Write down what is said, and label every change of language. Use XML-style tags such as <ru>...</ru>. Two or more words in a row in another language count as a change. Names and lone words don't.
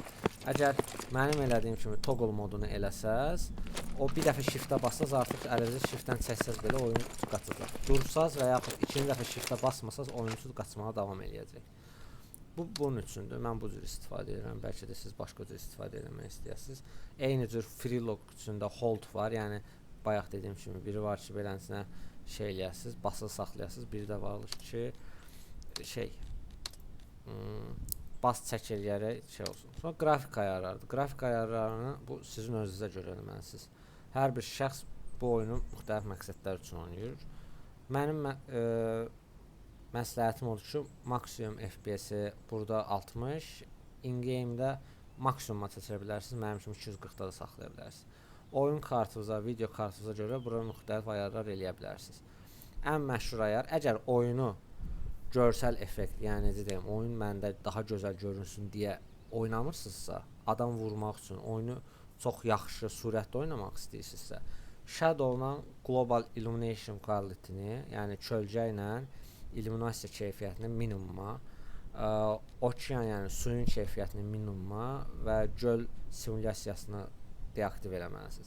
<az>Əgər mənim elədiyim kimi toggle modunu eləsəz, o bir dəfə shiftə bassaz artıq əlinizi shiftdən çəksəz belə oyuncu qaçacaq. Dursaz və yaxud ikinci dəfə shiftə basmasaz oyuncu qaçmağa davam eləyəcək. Bu bunun üçündür. Mən bu cür istifadə edirəm. Bəlkə də siz başqa cür istifadə etmək istəyirsiniz. Eyni cür</az> <en>free look</en> <az>üçündə hold var. Yəni bayaq dediyim kimi biri var ki, beləsinə şey eləyəsiniz, basılı saxlayasınız. Biri də var ki, bas çək eləyərək şey olsun. Sonra qrafik ayarlarıdır. Qrafik ayarlarını bu sizin özünüzə görə eləməlisiniz. Hər bir şəxs bu oyunu müxtəlif məqsədlər üçün oynayır. Mənim məsləhətim odur ki, maksimum FPS-i burada 60, in-game-də maksimuma seçə bilərsiniz. Mənim üçün 240-da da saxlaya bilərsiniz. Oyun kartınıza, video kartınıza görə bura müxtəlif ayarlar eləyə bilərsiniz. Ən məşhur ayar, əgər oyunu görsəl effekt, yəni necə deyim, oyun məndə daha gözəl görünsün deyə oynamırsınızsa, adam vurmaq üçün oyunu çox yaxşı sürətdə oynamaq istəyirsinizsə, Shadow-la</az> <en>Global Illumination Quality-ni,</en> <az>yəni kölgə ilə illuminasiya keyfiyyətini minimuma, okean, yəni suyun keyfiyyətini minimuma və göl simulyasiyasını deaktiv eləməlisiniz.</az>